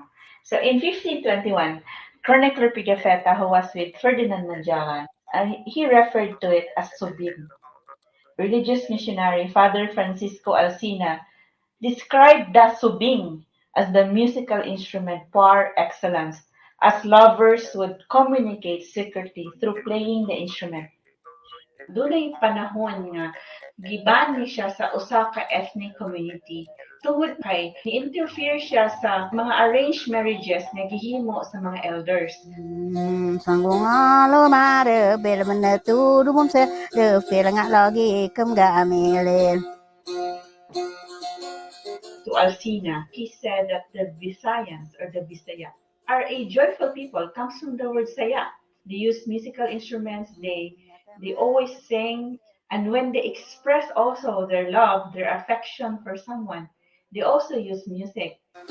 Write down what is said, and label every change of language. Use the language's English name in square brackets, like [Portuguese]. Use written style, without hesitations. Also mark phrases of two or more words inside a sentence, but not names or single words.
[English] So in 1521, chronicler Pigafetta, who was with Ferdinand Magellan, he referred to it as subing. Religious missionary Father Francisco Alcina described the subing as the musical instrument par excellence, as lovers would communicate secretly through playing the instrument. [Cebuano] Dunay panahon nga giban ni siya sa usa ka ethnic community tungod kay ni-interfere siya sa mga [English] arranged marriages [Cebuano] nga gihimo sa mga elders. Sanggungalo mare bel menetu dumum se de filanga lagi kem gamilin. [English] To Alcina, he said that the Visayans or the Bisaya are a joyful people. Comes from the word saya. They use musical instruments. They always sing, and when they express also their love, their affection for someone, they also use music.